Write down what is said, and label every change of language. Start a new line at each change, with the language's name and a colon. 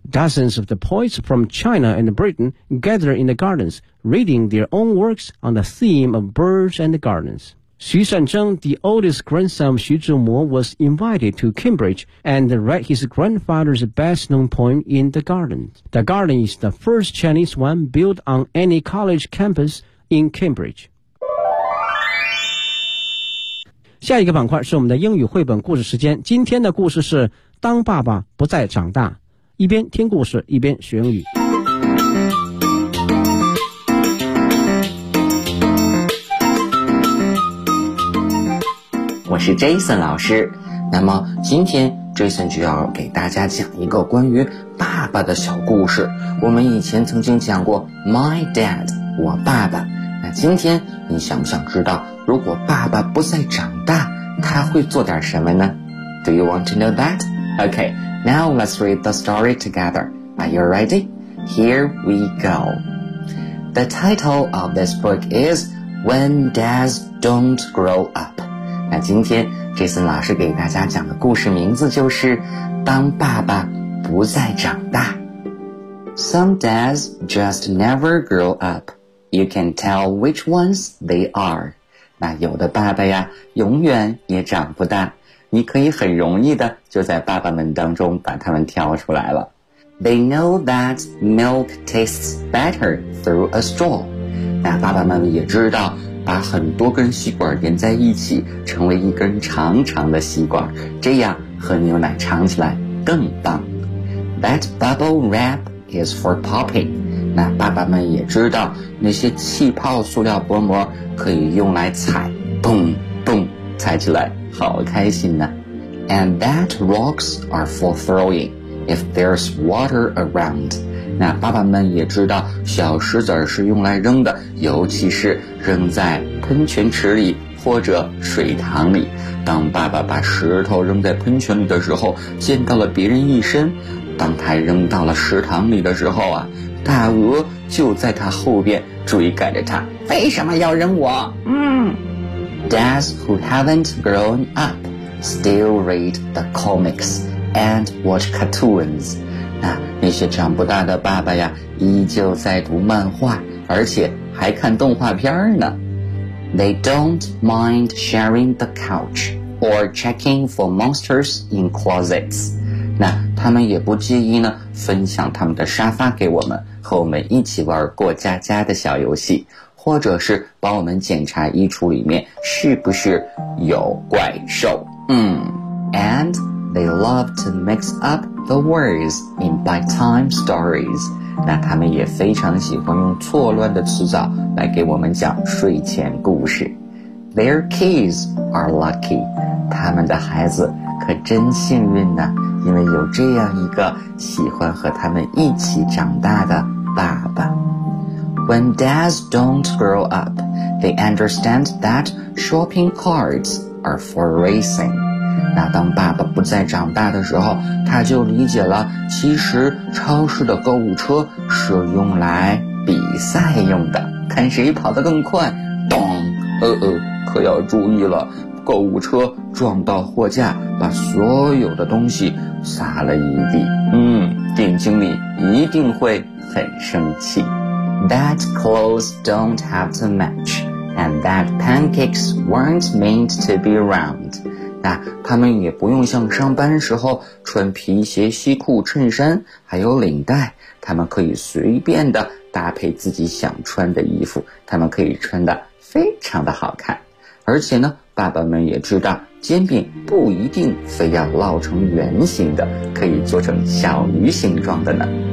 English: Dozens of the poets from China and Britain gather in the gardens, reading their own works on the theme of birds and gardens. 徐善曾, the oldest grandson of 徐志摩, was invited to Cambridge and read his grandfather's best-known poem in the garden. The garden is the first Chinese one built on any college campus in Cambridge.
Chinese: 下一个板块是我们的英语绘本故事时间。今天的故事是《当爸爸不再长大》，一边听故事，一边学英语。我是 Jason 老师，那么今天 Jason 就要给大家讲一个关于爸爸的小故事。我们以前曾经讲过 My Dad, 我爸爸，那今天你想不想知道如果爸爸不再长大他会做点什么呢？
English: Do you want to know that? OK, now let's read the story together. Are you ready? Here we go. The title of this book is When Dads Don't Grow Up.
Chinese: 那今天这次老师给大家讲的故事名字就是当爸爸不再长大。
English: Some dads just never grow up. You can tell which ones they are.
Chinese: 那有的爸爸呀永远也长不大，你可以很容易的就在爸爸们当中把他们挑出来了。
English: They know that milk tastes better through a straw.
Chinese: 那爸爸们也知道把很多根吸管连在一起成为一根长长的吸管，这样喝牛奶尝起来更棒。
English: That bubble wrap is for popping.
Chinese: 那爸爸们也知道那些气泡塑料薄膜可以用来踩，蹦蹦踩起来好开心呢。
English: And that rocks are for throwing if there's water around.
Chinese: 那爸爸们也知道小石子是用来扔的，尤其是扔在喷泉池里或者水塘里。当爸爸把石头扔在喷泉里的时候溅到了别人一身，当他扔到了池塘里的时候啊，大鹅就在他后边追赶着他，为什么要扔我？嗯。
English: Dads who haven't grown up still read the comics and watch cartoons.
Chinese: 那些长不大的爸爸呀，依旧在读漫画，而且还看动画片呢。
English: They don't mind sharing the couch or checking for monsters in closets.
Chinese: 那他们也不介意呢，分享他们的沙发给我们，和我们一起玩过家家的小游戏，或者是帮我们检查衣橱里面是不是有怪兽。
English: And they love to mix up the words in bedtime stories.
Chinese: 那他们也非常喜欢用错乱的词藻来给我们讲睡前故事。
English: Their kids are lucky.
Chinese: 他们的孩子可真幸运呢，因为有这样一个喜欢和他们一起长大的爸爸。
English: When dads don't grow up, they understand that shopping carts are for racing.
Chinese: 那当爸爸不再长大的时候，他就理解了，其实超市的购物车是用来比赛用的，看谁跑得更快。咚，可要注意了，购物车撞到货架，把所有的东西撒了一地。店经理一定会很生气。
English: That clothes don't have to match, and that pancakes weren't meant to be round.
Chinese: 那他们也不用像上班时候穿皮鞋、西裤、衬衫，还有领带，他们可以随便的搭配自己想穿的衣服，他们可以穿的非常的好看。而且呢，爸爸们也知道，煎饼不一定非要烙成圆形的，可以做成小鱼形状的呢。